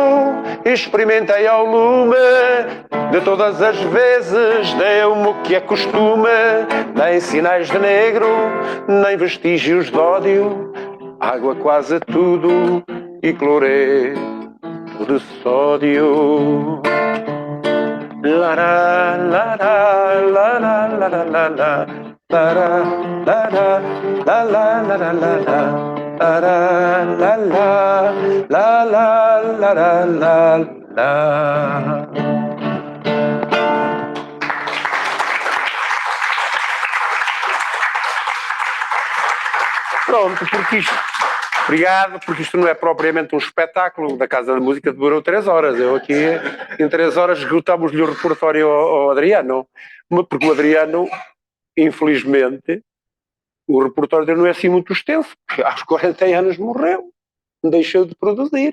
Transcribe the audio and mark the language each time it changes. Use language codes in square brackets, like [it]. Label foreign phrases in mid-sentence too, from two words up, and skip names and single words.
[pt] experimentei ao lume, de todas as vezes deu-me o que é costume, nem sinais de negro, nem vestígios de ódio, água quase tudo e cloreto de sódio. Lará, lará, lará, lará, lará, lará, lará, lará, lará, lará. La la la la la la la la la. Pronto, porque isto, obrigado, porque isto não é propriamente um espetáculo. Da Casa da Música demorou 3 horas. Eu aqui, em 3 horas, esgotámos-lhe o repertório ao Adriano, porque o Adriano, infelizmente, o repertório dele não é assim muito extenso, porque aos 40 anos morreu, deixou de produzir.